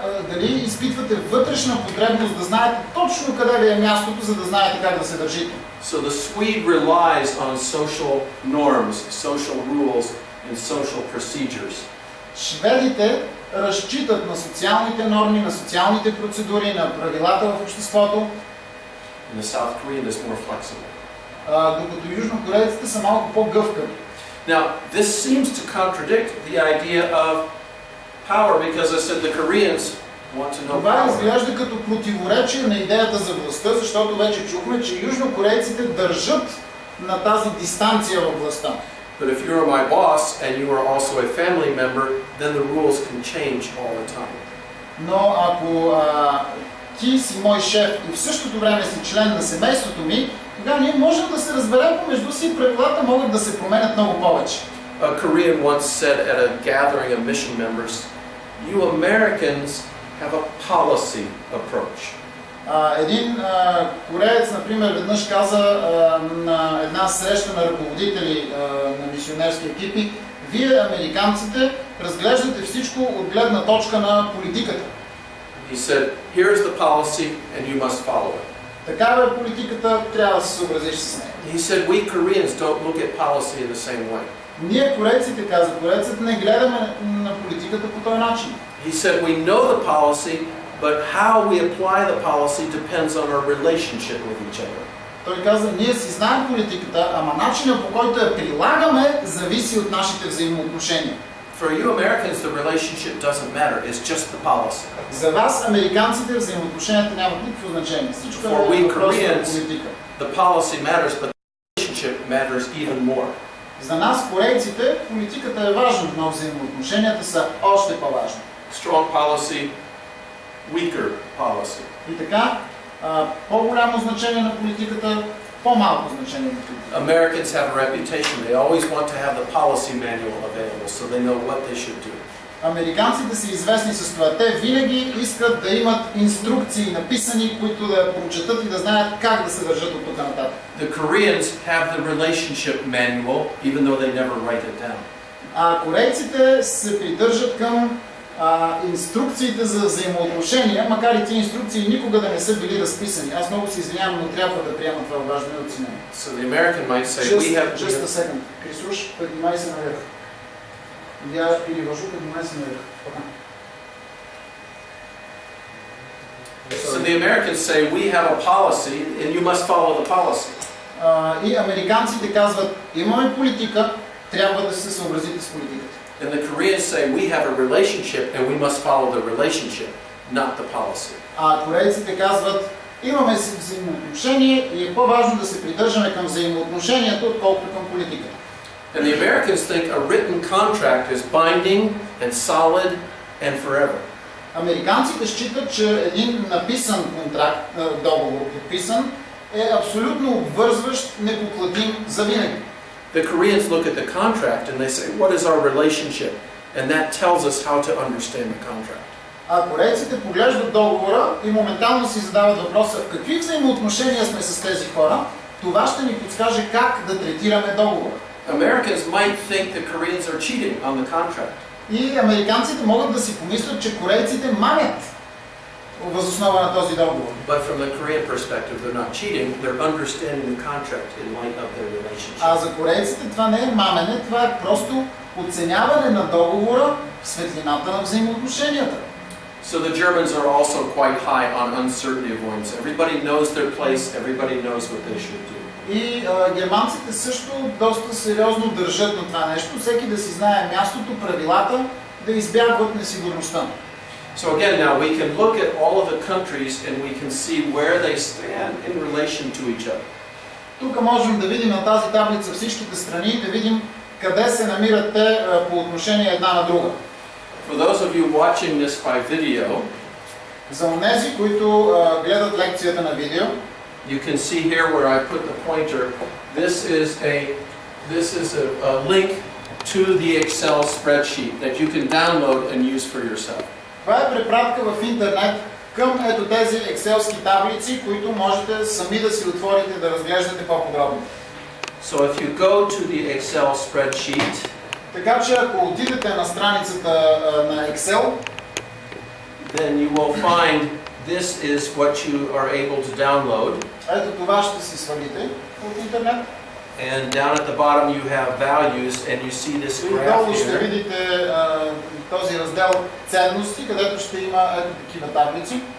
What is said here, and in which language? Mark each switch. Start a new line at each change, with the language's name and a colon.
Bulgarian: Дали изпитвате вътрешна потребност да знаете точно къде ви е мястото, за да знаете как да се държите?
English: So the Swede relies on social norms, social rules, and social procedures.
Bulgarian: Шведите разчитат на социалните норми, на социалните процедури, на правилата в обществото.
English: And the South Korean is more flexible.
Bulgarian: Докато южнокорейците са малко по-гъвкави.
English: Now, this seems to contradict the idea of power because I said the Koreans want to know
Bulgarian: Това
English: power.
Bulgarian: изглежда като противоречие на идеята за властта, защото вече чухме, че южнокорейците държат на тази дистанция във властта.
English: But if you're my boss and you are also a family member, then the rules can change all the time.
Bulgarian: Но ако ти си мой шеф и в същото време си член на семейството ми, тогава ние можем да се разберем помежду си и правилата могат да се променят много повече.
English: A Korean once said at a gathering of mission members, you Americans have a policy approach.
Bulgarian: Един кореец, например, веднъж каза на една среща на ръководители на мисионерски екипи, вие, американците, разглеждате всичко от гледна точка на политиката.
English: He said, here's the policy and you must follow it.
Bulgarian: Такава е политиката, трябва да се съобразиш с нея.
English: He said, we Koreans don't look at policy in the same way.
Bulgarian: Ние, корейците, каза корейцът, не гледаме на политиката по този начин.
English: He said, we know the policy, but how we apply the policy depends on our relationship with each other.
Bulgarian: Той каза, ние си знаем политиката, ама начинът по който я прилагаме зависи от нашите взаимоотношения.
English: For you Americans, the relationship doesn't matter. It's just the policy.
Bulgarian: За вас, американците, взаимоотношенията нямат никакво значение. Всичко
English: For we
Bulgarian: е въпрос на
English: Koreans,
Bulgarian: политика.
English: the policy matters, but the relationship matters even more.
Bulgarian: За нас, корейците, политиката е важна, но взаимоотношенията са още по-важни.
English: Strong policy, weaker policy.
Bulgarian: И така, по-голямо значение на политиката, по-малко значение на политиката.
English: Americans have a reputation. They always want to have the policy manual available so they know what they should do.
Bulgarian: Американците са известни с това. Те винаги искат да имат инструкции написани, които да прочетат и да знаят как да се държат от тук нататък.
English: The Koreans have the relationship manual, even though they never write it down.
Bulgarian: А корейците се придържат към инструкциите за взаимоотношения, макар и тези инструкции никога да не са били разписани. Аз много се извинявам, но трябва да приема това важно от сина.
English: So the American might say, we have... Just a second.
Russian: Крисуш, поднимай се наверх. Я перевожу, поднимай се наверх.
English: So the Americans say, we have a policy and you must follow the policy.
Bulgarian: И американците казват, имаме политика, трябва да се съобразите с политиката.
English: And the Koreans say, we have a relationship and we must follow the relationship, not the policy.
Bulgarian: А корейците казват, имаме си взаимоотношение и е по-важно да се придържаме към взаимоотношението, отколкото към политиката.
English: And the Americans think a written contract is binding and solid and forever.
Bulgarian: Американците считат, че един написан контракт, договор, подписан, е абсолютно обвързващ, непоклатим за винаги.
English: The Koreans look at the contract and they say, what is our relationship? And that tells us how to understand the contract.
Bulgarian: А корейците поглеждат договора и моментално си задават въпроса в какви взаимоотношения сме с тези хора. Това ще ни подскаже как да третираме договора.
English: Americans might think the Koreans are cheating on the contract.
Bulgarian: И американците могат да си помислят, че корейците манят въз основа на този договор.
English: But from the Korean perspective, they're not cheating, they're understanding the contract in light of their relationship.
Bulgarian: А за корейците това не е мамене, това е просто оценяване на договора в светлината на взаимоотношенията.
English: So the Germans are also quite high on uncertainty avoidance. Everybody knows their place, everybody knows what they should do.
Bulgarian: И германците също доста сериозно държат на това нещо, всеки да си знае мястото, правилата, да избягват несигурността.
English: So again, now we can look at all of the countries and we can see where they stand in relation to each other.
Bulgarian: Тук можем да видим на тази таблица всичките страни и да видим къде се намират те по отношение една на друга.
English: For those of you watching this by video,
Bulgarian: за онези, които гледат лекцията на видео,
English: you can see here where I put the pointer. This is a link to the Excel spreadsheet that you can download and use for yourself.
Bulgarian: Това е препратка в интернет към ето тези екселски таблици, които можете сами да си отворите да разглеждате по-подробно.
English: So if you go to the Excel spreadsheet,
Bulgarian: така че ако отидете на страницата на Excel,
English: then you will find this is what you are able to download.
Bulgarian: Ето това ще си свалите от интернет.
English: And down at the bottom you have values and you see this graph
Bulgarian: долу ще
English: here.
Bulgarian: видите този раздел ценности, където ще има ето такива таблици.